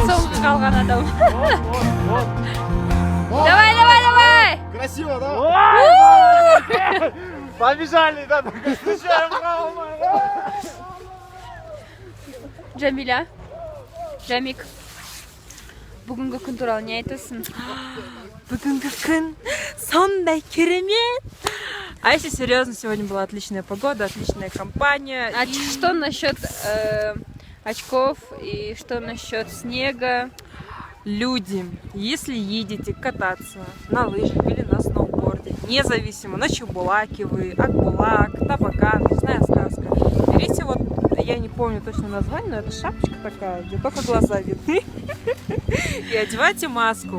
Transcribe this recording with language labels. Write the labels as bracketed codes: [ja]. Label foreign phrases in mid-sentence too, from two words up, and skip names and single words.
[kk] Соңғы қалған адам. [ru] Вот. Давай, давай, давай! Красиво, да? Побежали, да, встречаем правого. Джамиля, [kk] Джамик, бүгінгі күн туралы не айтасың? Бүгінгі күн сондай керемет. [ru] А если серьезно, сегодня была отличная погода, отличная компания. А что насчет очков и что насчет снега? Люди, если едете кататься на лыжах или на сноуборде, независимо, на Чебулаке вы, Акбулак, Табакан, лесная сказка, берите вот, я не помню точно название, но это шапочка такая, где только глаза видны, и одевайте маску.